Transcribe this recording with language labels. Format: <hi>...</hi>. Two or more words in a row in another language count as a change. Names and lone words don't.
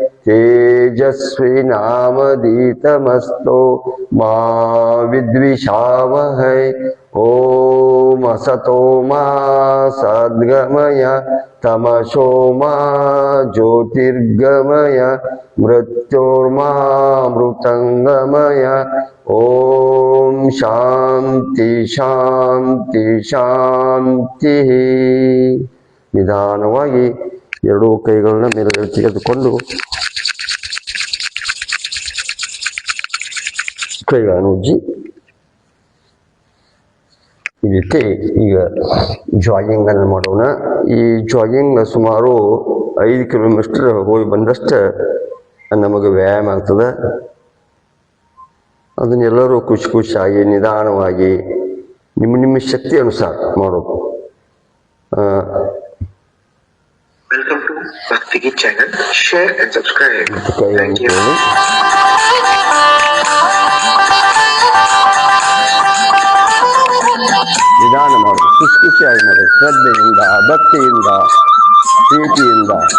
<sa>तेजस्विनामधीतमस्तु मा विद्विषावहै ॐ असतो मा सद्गमय तमसो मा ज्योतिर्गमय मृत्योर्मामृतङ्गमय ॐ ಶಾಂತಿ ಶಾಂತಿ ಶಾಂತಿ.</sa> <kn>ನಿಧಾನವಾಗಿ ಎರಡೂ ಕೈಗಳನ್ನ ಮೇಲೆ ತೆಗೆದುಕೊಂಡು ಕೈಗಳನ್ನು ಉಜ್ಜಿ ಇದಕ್ಕೆ ಈಗ ಜಾಗಿಂಗ್ ಅನ್ನು ಮಾಡೋಣ. ಈ ಜಾಗಿಂಗ್ ಸುಮಾರು 5 ಕಿಲೋಮೀಟರ್ ಹೋಗಿ ಬಂದಷ್ಟು ನಮಗೆ ವ್ಯಾಯಾಮ ಆಗ್ತದೆ. ಅದನ್ನೆಲ್ಲರೂ ಖುಷಿಯಾಗಿ ನಿಧಾನವಾಗಿ ನಿಮ್ಮ ಶಕ್ತಿ ಅನುಸಾರ ಮಾಡೋದು.</kn> <en>Welcome to Bhakti Geet channel. Share and subscribe. Thank you.</en> <kn>ನಿಧಾನ ಮಾಡೋದು, ಖುಷಿಯಾಗಿ ಮಾಡೋದು, ಶ್ರದ್ಧೆಯಿಂದ, ಭಕ್ತಿಯಿಂದ, ಪ್ರೀತಿಯಿಂದ.</kn>